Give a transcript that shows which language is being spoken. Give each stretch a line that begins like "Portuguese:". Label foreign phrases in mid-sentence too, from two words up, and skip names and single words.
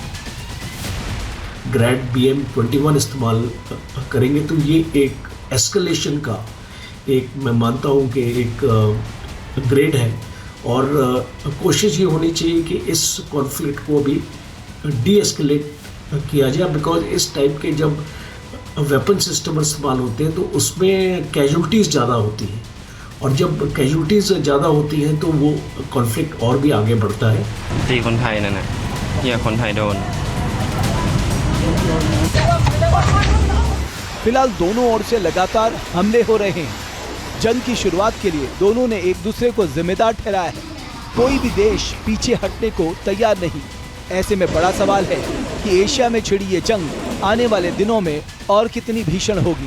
Hindi: ग्रैड BM-21 इस्तेमाल करेंगे तो ये एक एस्केलेशन का एक, मैं मानता हूँ कि एक ग्रेड है और कोशिश ये होनी चाहिए कि इस कॉन्फ्लिक्ट को भी
English: de escalate
Hindi: किया जाए, बिकॉज इस टाइप के जब
English: weapon system
Hindi: इस्तेमाल होते हैं तो उसमें कैजुअल्टीज़ ज़्यादा होती हैं और जब कैजुअल्टीज़ ज़्यादा होती हैं तो वो कॉन्फ्लिक्ट और भी आगे बढ़ता है।
Thai: ตีคนไทยนั่นน่ะเหี้ยคนไทยโดน
Hindi: फिलहाल दोनों ओर से लगातार हमले हो रहे हैं। जंग की शुरुआत के लिए दोनों ने एक दूसरे को जिम्मेदार ठहराया है। कोई भी देश पीछे हटने को तैयार नहीं। ऐसे में बड़ा सवाल है कि एशिया में छिड़ी ये जंग आने वाले दिनों में और कितनी भीषण होगी।